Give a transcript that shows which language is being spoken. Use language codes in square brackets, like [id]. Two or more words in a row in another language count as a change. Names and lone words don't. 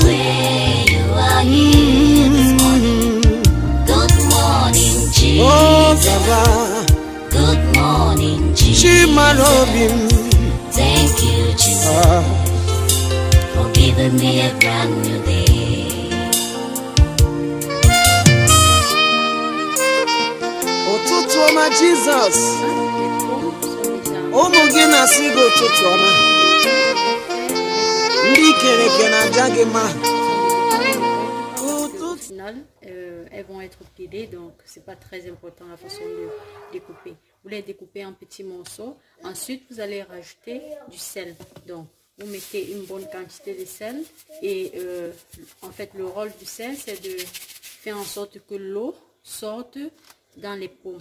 [en] where you are here this morning. Good morning, Jesus. Oh, Baba. Good morning, Jesus. Shima Robin. Thank you, Jesus, for giving me a brand new day. [ig] Ụtụtụ ọma Jesus. [fr] Les pommes sont déjà [ig] Ụmụ gị na-asị gị ụtụtụ ọma. Ndị kere eke na-aja gị mma. [fr] au final, elles vont être pilées, donc c'est pas très important la façon de découper. Vous les découpez en petits morceaux. Ensuite, vous allez rajouter du sel. Donc, vous mettez une bonne quantité de sel et en fait, le rôle du sel, c'est de faire en sorte que l'eau sorte dans les pommes.